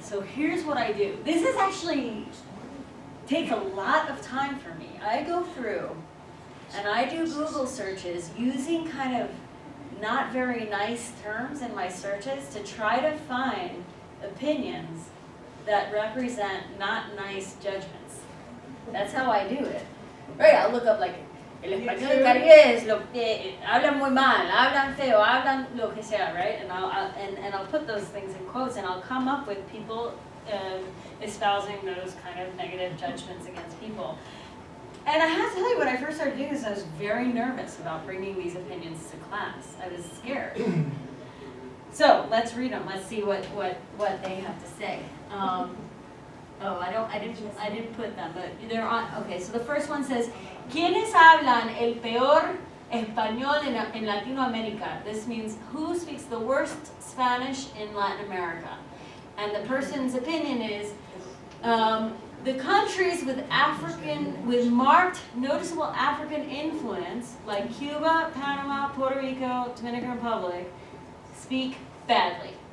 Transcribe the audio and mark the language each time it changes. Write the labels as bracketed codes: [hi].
[en] So here's what I do. This is actually takes a lot of time for me. I go through and I do Google searches using kind of not very nice terms in my searches to try to find opinions that represent not nice judgments. That's how I do it. Right, I'll look up like [es] el español del Caribe es lo que hablan muy mal, hablan feo, hablan lo que sea, [en] right? And I'll put those things in quotes, and I'll come up with people espousing those kind of negative judgments against people. And I have to tell you, when I first started doing this, I was very nervous about bringing these opinions to class. I was scared. So let's read them. Let's see what they have to say. I didn't put them, but they're on. Okay, so the first one says, [es] ¿Quiénes hablan el peor español en Latinoamérica? [en] This means who speaks the worst Spanish in Latin America? And the person's opinion is the countries with marked, noticeable African influence, like Cuba, Panama, Puerto Rico, Dominican Republic, speak badly.